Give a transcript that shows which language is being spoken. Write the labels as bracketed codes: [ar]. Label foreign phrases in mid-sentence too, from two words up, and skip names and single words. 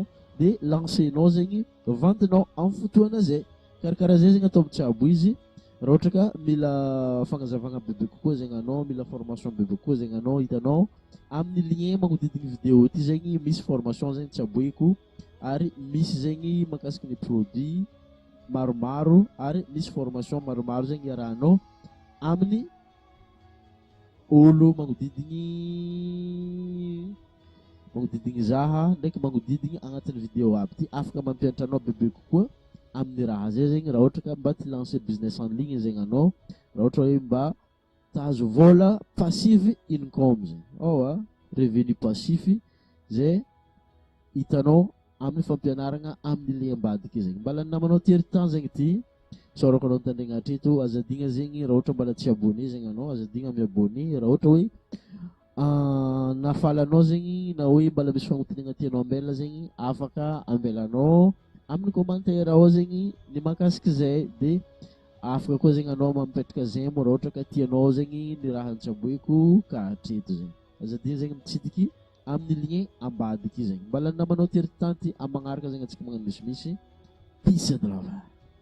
[mg] de lancenao zegny ventinao amin'ny fotoana zay karakaraha zay zegny atao mitsabo izy raha ohatra ka mila fagnazavagna bebe kokoa zegny anao mila formation bebe kokoa zegny anao hitanao amin'ny lien magnodidigny vidéo ty zegny misy formation zegny tsaboeko ary misy zegny mahakasiky ny produit maromaro ary misy formation maromaro zegny iarahanao amin'ny olo magnodidigny zaha ndraiky magnodidigny agnatin'ny vidéo aby ty afaka mampianatra anao bebe kokoa amin'ny raha zay zegny raha ohatra ka mba ty lancer [fr] business en ligne [mg] zegny anao raha ohatra hoe mba tahazo vola [en] passive income [mg] zegny [fr] revenu passif [mg] zay hitanao amin'ny fampianaragna amin'ny le ambadiky zegny mbala ny namanao tery temps zegny ty sorako anao mitandregna hatreto azadigna zegny raha ohatra mbala tsy abonné zegny anao azadigna miabonné raha ohatra hoe nafalanao zegny na hoe mbala misy fagnontaniagna tianao ambela zegny afaka ambelanao amin'ny commentaire ao zegny ny mahakasiky zay de afaka koa zegny anao mampipetraka j'aime raha ohatra ka tianao zegny ny raha antsaboeko ka hatreto zegny azadigna zegny mitsidiky amin'ny lien ambadika zegny mbala namanao teritanty amin'ny magnaraka zegny antsika magnano misimisy [en] peace and love